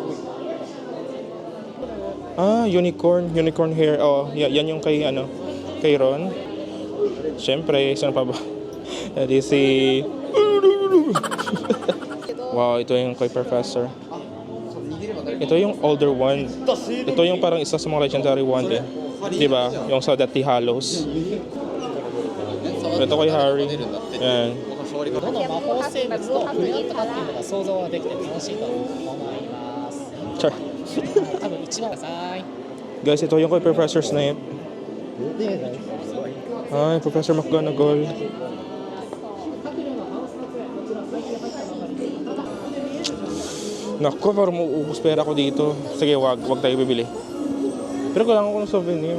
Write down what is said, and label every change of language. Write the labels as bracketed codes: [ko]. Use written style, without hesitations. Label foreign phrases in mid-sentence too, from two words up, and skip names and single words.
[en] Unicorn hair. [tl] Oh, yan yung kay Ron. Siyempre, saan pa ba? si Wow, ito yung kay Professor. Ito yung [en] older one. [tl] Ito yung parang isa sa mga [en] legendary wand [tl] eh. Diba? Yung sa Deathly Hallows. Ito kay Harry. Yan. [ja] どの魔法生物と触れ合ったかっていうのが想像ができて楽しいと思います。 [tl] Char. [ja] 多分一番ください。 [tl] Guys, ito yung kay Professor Snape. [en] Building, guys. [tl] Ay, Professor McGonagall. Naku, parang mauubos pera ko dito. Sige, wag tayo bibili. Pero kailangan ko ng souvenir.